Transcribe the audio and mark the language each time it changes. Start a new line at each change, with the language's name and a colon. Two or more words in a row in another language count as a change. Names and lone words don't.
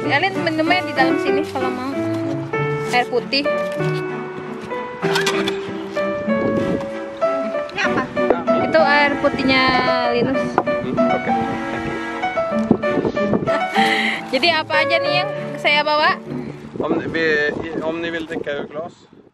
Indonesian: Elin minumnya di dalam sini kalau mau. Air putih. Ini apa? Itu air putihnya Linus.
Swedish: Okej.
Indonesian: Jadi apa aja nih yang saya bawa?
Swedish: Om ni vill dricka ur glas?